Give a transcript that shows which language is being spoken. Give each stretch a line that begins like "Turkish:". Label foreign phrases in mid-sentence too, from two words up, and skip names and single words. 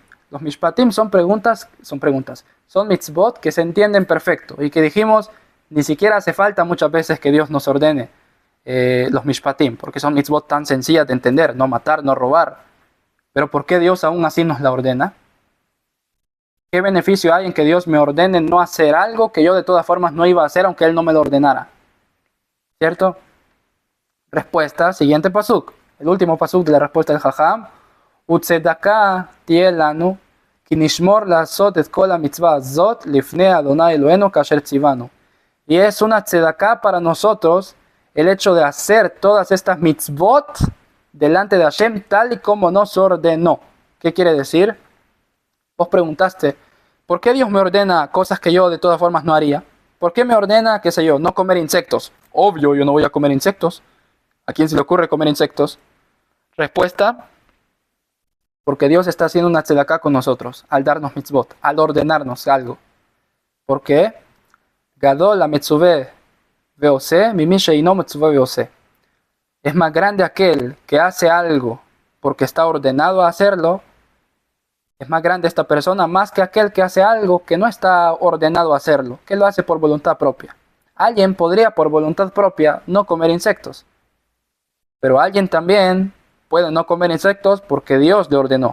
Spanish: Los mishpatim son mitzvot que se entienden perfecto y que dijimos, ni siquiera hace falta muchas veces que Dios nos ordene los mishpatim, porque son mitzvot tan sencillas de entender, no matar, no robar. Pero ¿por qué Dios aún así nos la ordena? ¿Qué beneficio hay en que Dios me ordene no hacer algo que yo de todas formas no iba a hacer aunque Él no me lo ordenara? ¿Cierto? Respuesta, siguiente pasuk. El último pasuk de la respuesta del Jajam.
Hebrew: וצדקה תהיה לנו כי נשמר לעשות את כל המצוה הזאת לפני אדני אלהינו כאשר צונו.
Spanish: Y es una tzedaká para nosotros el hecho de hacer todas estas mitzvot delante de Hashem tal y como nos ordenó. ¿Qué quiere decir? Vos preguntaste, ¿por qué Dios me ordena cosas que yo de todas formas no haría? ¿Por qué me ordena, qué sé yo, no comer insectos? Obvio, yo no voy a comer insectos. ¿A quién se le ocurre comer insectos? Respuesta, porque Dios está haciendo una tzedaká con nosotros, al darnos mitzvot, al ordenarnos algo. ¿Por qué?
Hebrew: גדול המצווה ועושה ממי שאינו מצווה ועושה.
Spanish: Es más grande aquel que hace algo porque está ordenado a hacerlo. Es más grande esta persona más que aquel que hace algo que no está ordenado a hacerlo, que lo hace por voluntad propia. Alguien podría por voluntad propia no comer insectos, pero alguien también puede no comer insectos porque Dios le ordenó.